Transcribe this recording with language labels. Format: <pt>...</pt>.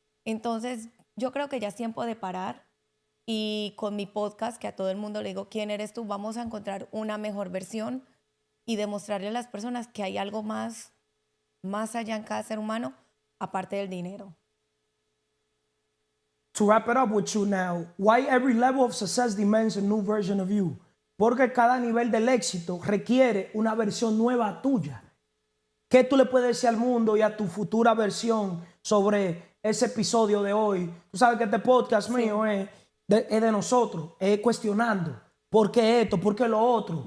<es>Entonces, yo creo que ya es tiempo de parar y con mi podcast, que a todo el mundo le digo, ¿quién eres tú? Vamos a encontrar una mejor versión y demostrarle a las personas que hay algo más allá en cada ser humano, aparte del dinero.</es> <en>To wrap it up with you now, why every level of success demands a new version of you?</en> <es>Porque cada nivel del éxito requiere una versión nueva tuya. ¿Qué tú le puedes decir al mundo y a tu futura versión sobre ese episodio de hoy? Tú sabes que este podcast mío es de nosotros, es cuestionando. ¿Por qué esto? ¿Por qué lo otro?</es>